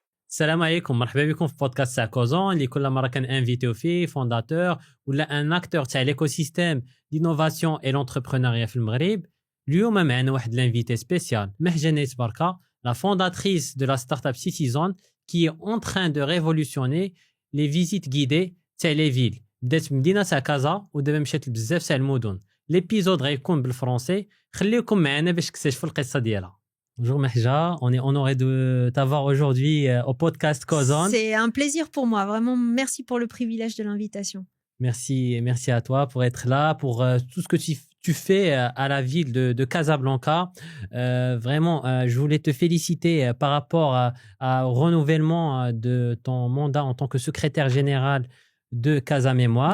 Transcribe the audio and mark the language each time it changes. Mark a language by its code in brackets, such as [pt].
[ar] السلام عليكم مرحبا بكم في بودكاست تاع كوزون اللي كل مره كنانفيتيو فيه فونداتور ولا ان اكتور تاع ليكوسيستيم دينوفاسيون اي لونتربرونيا في المغرب. اليوم معنا واحد لانفيتي سبيسيال مهجة بركة [fr] la fondatrice de la startup Citizen qui est en train de révolutionner les visites guidées [ar] تاع لي فيل. بدات مدينه تاع كازا ودابا مشات لبزاف تاع المدن. ليبيزود غيكون بالفرنسي، خليكم معنا باش تكتشفوا القصه ديالها. [fr] Bonjour Mahja, on est honoré de t'avoir aujourd'hui au podcast Kozon. C'est un plaisir pour moi, vraiment merci pour le privilège de l'invitation. Merci à toi pour être là, pour tout ce que tu fais à la ville de Casablanca. Vraiment, je voulais te féliciter par rapport au renouvellement de ton mandat en tant que secrétaire général de Casa Mémoire.